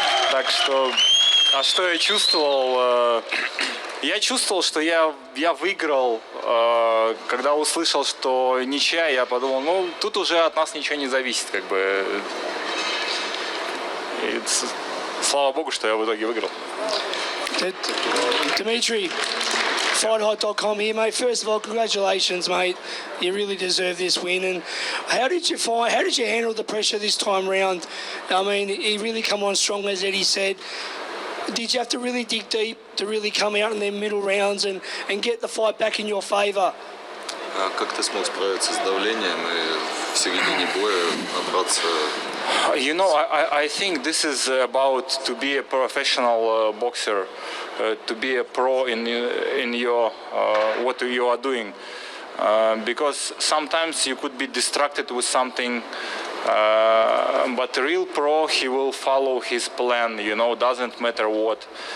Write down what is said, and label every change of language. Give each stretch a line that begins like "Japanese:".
Russian: Так что, что я чувствовал? Я чувствовал, что я выиграл. Когда услышал, что ничья, я подумал, тут уже от нас ничего не зависит, как бы. И слава богу, что я в итоге выиграл.
English: Dmitry, FightHot.com here, mate. First of all, congratulations, mate. You really deserve this win. And how did you handle the pressure this time round? I mean, he really come on strong, as Eddie said. Did you have to really dig deep to really come out in their middle rounds and get the fight back in your favour?
Russian: Как ты смог справиться с давлением и в середине боя набраться?
English: I think this is about to be a professional boxer, to be a pro in your what you are doing, because sometimes you could be distracted with something. But a real pro, he will follow his plan, doesn't matter what.